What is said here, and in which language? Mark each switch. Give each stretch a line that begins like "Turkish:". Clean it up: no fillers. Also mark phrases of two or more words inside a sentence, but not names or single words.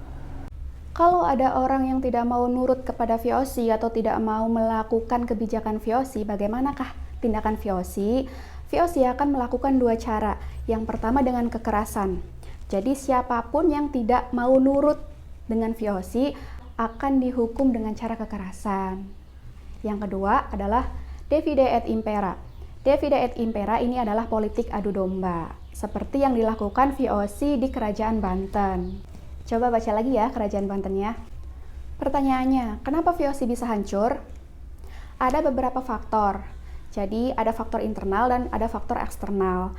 Indonesian: Kalau ada orang yang tidak mau nurut kepada VOC atau tidak mau melakukan kebijakan VOC, bagaimanakah tindakan VOC? VOC akan melakukan dua cara. Yang pertama dengan kekerasan. Jadi siapapun yang tidak mau nurut dengan VOC akan dihukum dengan cara kekerasan. Yang kedua adalah
Latin: divide et impera. Divide et impera
Indonesian: ini adalah politik adu domba, seperti yang dilakukan VOC di Kerajaan Banten. Coba baca lagi ya Kerajaan Bantennya. Pertanyaannya, kenapa VOC bisa hancur? Ada beberapa faktor. Jadi ada faktor internal dan ada faktor eksternal.